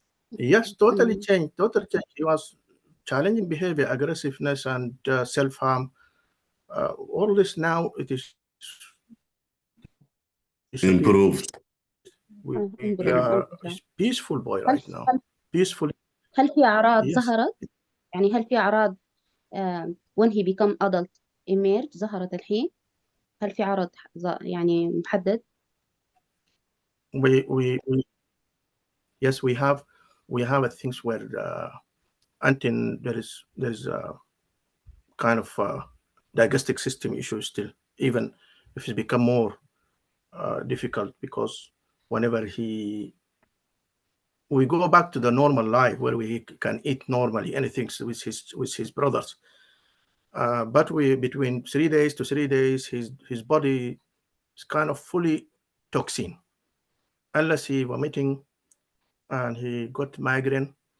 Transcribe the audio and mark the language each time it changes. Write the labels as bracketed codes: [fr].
[en] Yes, totally changed. He was challenging behavior, aggressiveness, and self-harm. All this now, it is improved. We are a peaceful boy right now. Peaceful. [ar] هل في أعراض ظهرت؟ يعني هل في أعراض [en] when he become adult emerge [ar] ظهرت الحين؟ هل في عرض يعني محدد؟ [en] Yes, we have things where until there is a kind of digestive system issue still, even if it's become more difficult, because whenever we go back to the normal life where we can eat normally anything with his brothers, but between 3 days to 3 days his body is kind of fully toxin, unless he vomiting and he got migraine.